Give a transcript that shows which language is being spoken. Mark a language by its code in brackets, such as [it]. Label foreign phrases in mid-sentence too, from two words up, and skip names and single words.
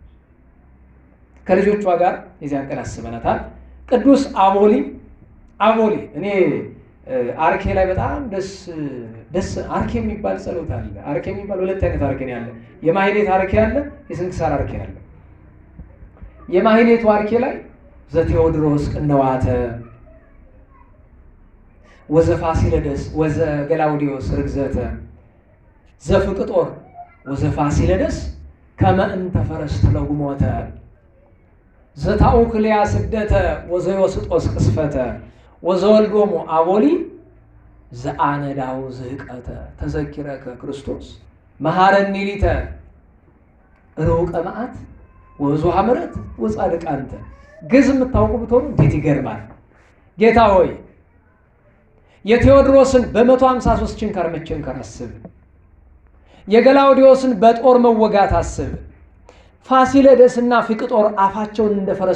[am] ከልጆቿ ጋር የዚያን ቀን አስበናታል። ቅዱስ አቦሊ እኔ አርኬ ላይ በጣም ደስ አርኬ የሚባል ጸሎት አለ። አርኬ የሚባል ሁለት አይነት አርኬ ነው ያለ። የማህሌት አርኬ አለ፣ የስንክሳር አርኬ አለ። [gez] የማህሌቱ አርኬ ላይ ዘቴዎድሮስ ቅንዋተ ወዘፋሲለደስ ወዘገላውዲዮስ ርግዘተ ዘፍቅጦር ወዘፋሲለደስ ከመ እንተ ፈረስ ተለጉሞተ ዘታኡክልያ ስደተ ወዘዮስጦስ ቅስፈተ ወዘወልዶሙ አቦሊ ዘአነዳው ዝህቀተ ተዘኪረከ ክርስቶስ መሐረኒ ሊተ ሩቀ መዓት ወብዙኃ ምሕረት ወጻድቅ አንተ። [am] ግዕዝ የምታውቁ ብትሆኑ እንዴት ይገርማል! ጌታ ሆይ የቴዎድሮስን በ153 ችንካር መቸንከር አስብ። የገላውዲዮስን በጦር መወጋት አስብ። ፋሲለደስና ፊቅጦር አፋቸውን እንደ ፈረስ